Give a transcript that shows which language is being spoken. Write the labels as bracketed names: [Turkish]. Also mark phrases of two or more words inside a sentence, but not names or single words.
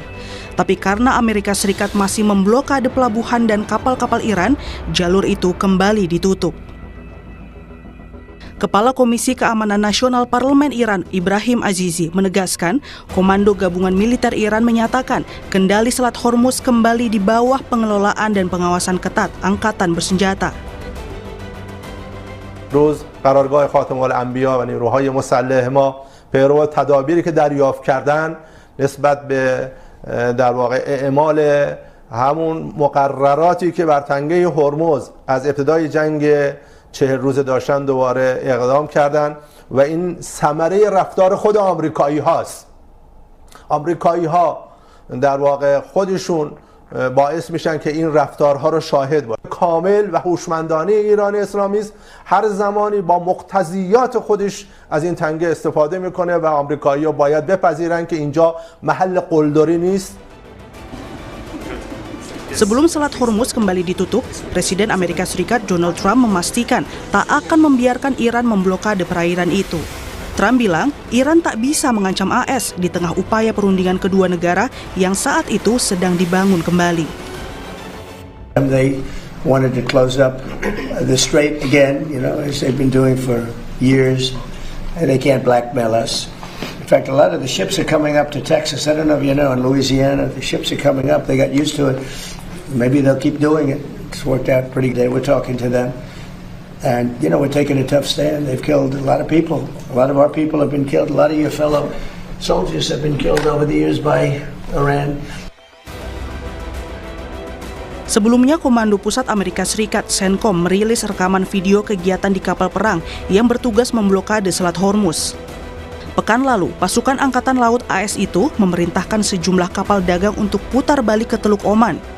[Indonesian] Tapi karena Amerika Serikat masih memblokade pelabuhan dan kapal-kapal Iran, jalur itu kembali ditutup. Kepala Komisi Keamanan Nasional Parlemen Iran, Ibrahim Azizi, menegaskan Komando Gabungan Militer Iran menyatakan kendali Selat Hormuz kembali di bawah pengelolaan dan pengawasan ketat Angkatan Bersenjata. [Persian] روز قرارگاه خاتم الانبیا و نیروهای مسلح ما پیرو تدابیری که دریافت کردن نسبت به در واقع اعمال همون مقرراتی که بر تنگه هرمز از ابتدای جنگ 40 روزه داشتن دوباره اقدام کردن و این ثمره رفتار خود آمریکایی هاست. آمریکایی ها در واقع خودشون باعث میشن که این رفتارها رو شاهد باشه. کامل و هوشمندانه ایران اسلامی است، هر زمانی با مقتضیات خودش از این تنگه استفاده میکنه و آمریکایی‌ها باید بپذیرن که اینجا محل قلدری نیست. [Indonesian] Sebelum Selat Hormuz kembali ditutup, Presiden Amerika Serikat Donald Trump memastikan tak akan membiarkan Iran memblokade perairan itu. Trump bilang Iran tak bisa mengancam AS di tengah upaya perundingan kedua negara yang saat itu sedang dibangun kembali. [English] They wanted to close up the strait again, you know, as they've been doing for years, and they can't blackmail us. In fact, a lot of the ships are coming up to Texas. I don't know if you know, in Louisiana, the ships are coming up. They got used to it. Maybe they'll keep doing it. It's worked out pretty good. We're talking to them. And, you know, we're taking a tough stand. They've killed a lot of people. A lot of our people have been killed. A lot of your fellow soldiers have been killed over the years by Iran. [Indonesian] Sebelumnya, Komando Pusat Amerika Serikat CENTCOM merilis rekaman video kegiatan di kapal perang yang bertugas memblokade Selat Hormuz. Pekan lalu, pasukan Angkatan Laut AS itu memerintahkan sejumlah kapal dagang untuk putar balik ke Teluk Oman.